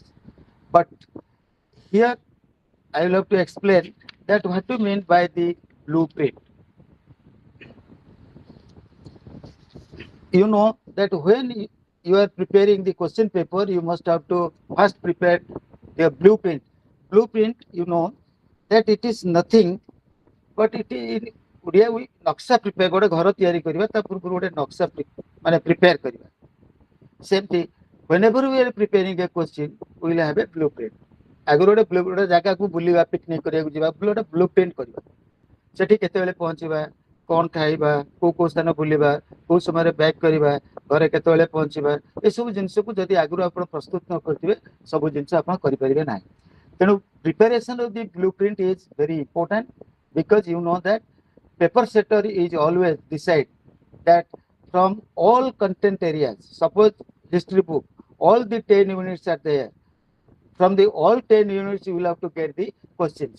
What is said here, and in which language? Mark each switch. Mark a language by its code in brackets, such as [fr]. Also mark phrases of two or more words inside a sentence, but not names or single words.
[en] But here I will have to explain that what do you mean by the blueprint. You know that when you are preparing the question paper, you must have to first prepare the blueprint. Blueprint, you know that it is [or] nothing but it is ଓଡ଼ିଆ ନକ୍ସା ପ୍ରିପେୟାର ଗୋଟେ ଘର ତିଆରି କରିବା ତା ପୂର୍ବରୁ ଗୋଟେ ନକ୍ସା ମାନେ ପ୍ରିପେୟାର କରିବା ସେମିତି whenever [en] we are preparing a question we will have a blueprint [or] ଆଗରୁ ଗୋଟେ ଜାଗାକୁ ବୁଲିବା ପିକନିକ କରିବାକୁ ଯିବା ଗୋଟେ [en] blueprint [or] କରିବା ସେଠି କେତେବେଳେ ପହଞ୍ଚିବା କ'ଣ ଖାଇବା କୋଉ ସ୍ଥାନ ବୁଲିବା କୋଉ ସମୟରେ ବ୍ୟାକ୍ କରିବା ଘରେ କେତେବେଳେ ପହଞ୍ଚିବା ଏସବୁ ଜିନିଷକୁ ଯଦି ଆଗରୁ ଆପଣ ପ୍ରସ୍ତୁତ ନ କରିଥିବେ ସବୁ ଜିନିଷ ଆପଣ କରିପାରିବେ ନାହିଁ ତେଣୁ [en] preparation of the blueprint is very important because you know that paper setter is always decide that from all content areas, suppose history book, all the 10 units are there. From the all 10 units, you will have to get the questions.